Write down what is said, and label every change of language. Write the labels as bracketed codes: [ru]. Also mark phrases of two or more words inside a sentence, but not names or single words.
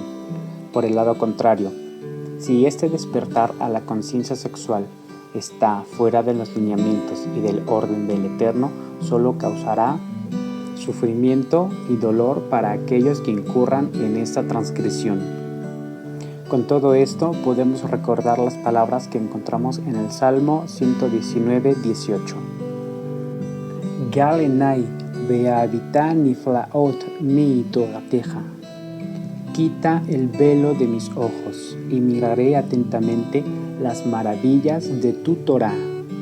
[es] Por el lado contrario, si este despertar a la conciencia sexual está fuera de los lineamientos y del orden del Eterno, solo causará sufrimiento y dolor para aquellos que incurran en esta transgresión. Con todo esto podemos recordar las palabras que encontramos en el Salmo 119:18. [he] גל עיני ואביטה נפלאות מתורתך. [es] Quita el velo de mis ojos y miraré atentamente las maravillas de tu Torá.